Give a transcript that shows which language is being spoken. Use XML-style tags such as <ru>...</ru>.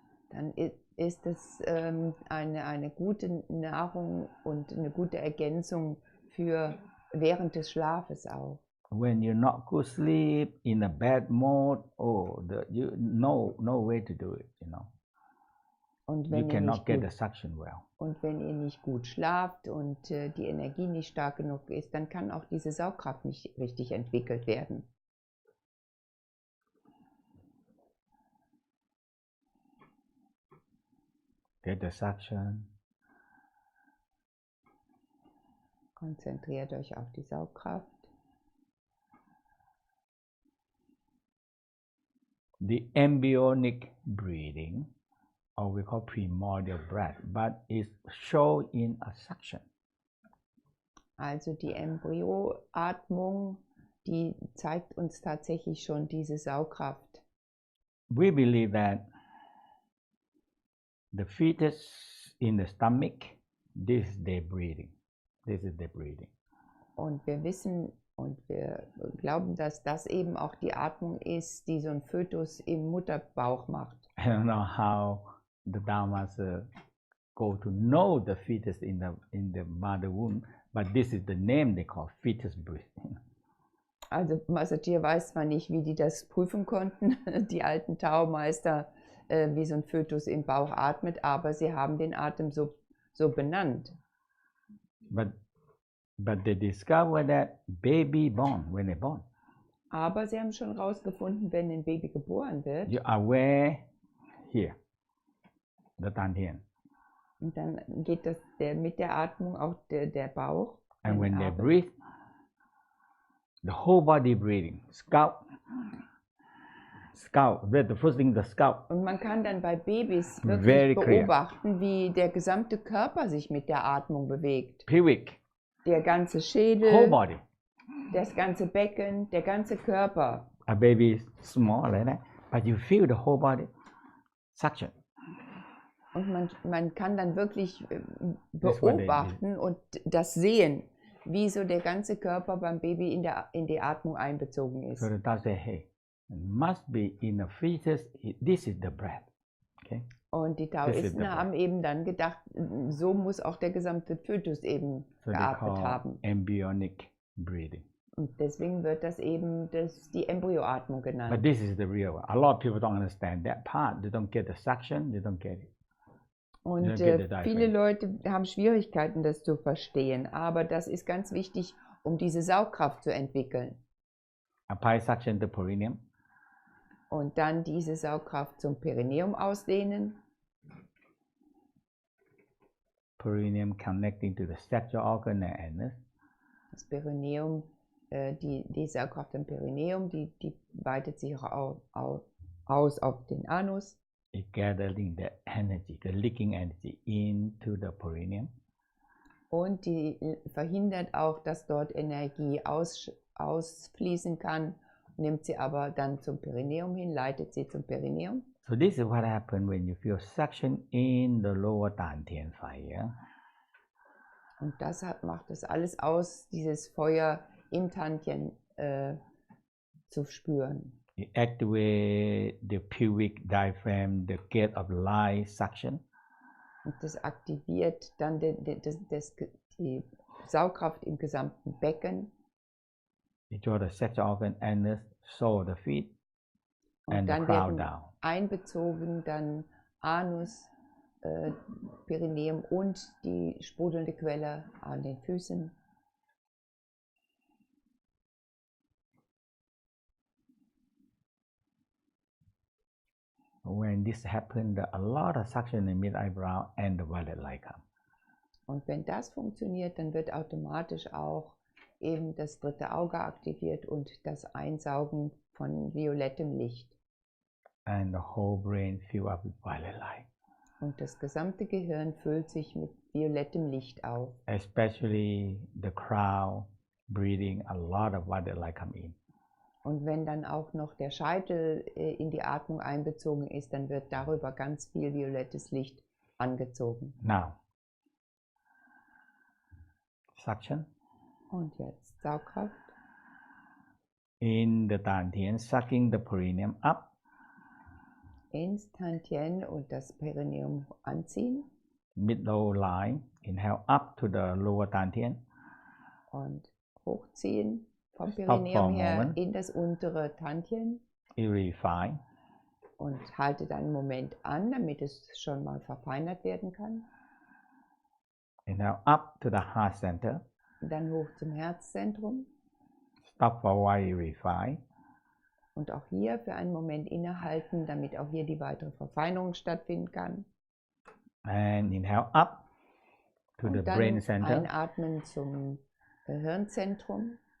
<de>Dann ist es eine gute Nahrung und eine gute Ergänzung für während des Schlafes auch.</de> <en>When you're not good sleep, in a bad mode, no way to do it, you know.</en> <de>Und</de> <en>You cannot get the suction well.</en> <de>Und wenn ihr nicht gut schlaft und die Energie nicht stark genug ist, dann kann auch diese Saugkraft nicht richtig entwickelt werden.</de> <en>Get the suction.</en> <de>Konzentriert euch auf die Saugkraft.</de> <en>The embryonic breathing, or we call primordial breath, but is shown in a suction.</en> <de>Also die Embryoatmung die zeigt uns tatsächlich schon diese Saugkraft.</de> <en>We believe that the fetus in the stomach, this is their breathing. This is their breathing.</en> <de>Und wir wissen und wir glauben, dass das eben auch die Atmung ist, die so ein Fötus im Mutterbauch macht.</de> <en>I don't know how the taomaster go to know the fetus in the mother womb, but this is the name they call fetus breathing.</en> <de>Also Mantak Chia weiß zwar nicht, wie die das prüfen konnten, die alten Taomeister, wie so ein Fötus im Bauch atmet, aber sie haben den Atem so benannt.</de> <en>But they discover that baby born, when they're born.</en> <de>Aber sie haben schon herausgefunden, wenn ein Baby geboren wird.</de> <en>You are aware here, the Tantien.</en> <de>Und dann geht das mit der Atmung auch der Bauch.</de> <en>And when they breathe, the whole body breathing, scalp, the first thing, the scalp.</en> <de>Und man kann dann bei Babys wirklich beobachten, wie der gesamte Körper sich mit der Atmung bewegt.</de> <en>Pelvic.</en> <de>Der ganze Schädel,</de> <en>whole body.</en> <de>Das ganze Becken, der ganze Körper.</de> <en>A baby is small like that, but you feel the whole body suction.</en> <de>Und man kann dann wirklich beobachten und das sehen, wie so der ganze Körper beim Baby in die Atmung einbezogen ist.</de> <en>So the doctor say, hey, it must be in a fetus, this is the breath. Okay?</en> <de>Und die Taoisten haben eben dann gedacht, so muss auch der gesamte Fötus eben geatmet haben.</de> <en>Embryonic breathing.</en> <de>Und deswegen wird das eben die Embryoatmung genannt.</de> <en>But this is the real one. A lot of people don't understand that part. They don't get the suction, they don't get it.</en> <de>Und viele Leute haben Schwierigkeiten, das zu verstehen. Aber das ist ganz wichtig, um diese Saugkraft zu entwickeln.</de> <en>Apply suction to perineum.</en> <de>Und dann diese Saugkraft zum Perineum ausdehnen.</de> <en>Perineum connecting to the sexual organ and anus.</en> <de>Das Perineum, die Saugkraft im Perineum, die weitet sich auch aus auf den Anus.</de> <en>It gathering the energy, the leaking energy into the perineum.</en> <de>Und die verhindert auch, dass dort Energie ausfließen kann, nimmt sie aber dann zum Perineum hin, leitet sie zum Perineum.</de> <en>So this is what happens when you feel suction in the lower Tantien fire.</en> <de>Und das macht das alles aus, dieses Feuer im Tantien zu spüren.</de> <en>You activate the pubic diaphragm, the gate of life suction.</en> <de>Und das aktiviert dann die Saugkraft im gesamten Becken.</de> <en>You draw the sexual organ, anus, sole the feet, and the crown down.</en> <de>Einbezogen dann Anus, Perineum und die sprudelnde Quelle an den Füßen.</de> <en>When this happens, a lot of suction in the mid eyebrow and the violet light come.</en> <de>Und wenn das funktioniert, dann wird automatisch auch eben das dritte Auge aktiviert und das Einsaugen von violettem Licht.</de> <en>And the whole brain fill up with violet light.</en> <de>Und das gesamte Gehirn füllt sich mit violettem Licht auf.</de> <en>Especially the crown, breathing, a lot of violet light come in.</en> <de>Und wenn dann auch noch der Scheitel in die Atmung einbezogen ist, dann wird darüber ganz viel violettes Licht angezogen.</de> <en>Now, suction.</en> <de>Und jetzt Saugkraft.</de> <en>In the Tantien, sucking the perineum up.</en> <de>Ins Tantien und das Perineum anziehen.</de> <en>Mid-low line, inhale up to the lower Tantien.</en> <de>Und hochziehen. Vom Perineum her in das untere Tantien.</de> <en>Refine.</en> <de>Und haltet einen Moment an, damit es schon mal verfeinert werden kann.</de> <en>Inhale up to the heart center.</en> <de>Dann hoch zum Herzzentrum.</de> <en>Stop for a while, refine.</en> <de>Und auch hier für einen Moment innehalten, damit auch hier die weitere Verfeinerung stattfinden kann.</de> <en>And inhale up to the brain center.</en> <de>Einatmen zum Hirnzentrum.</de>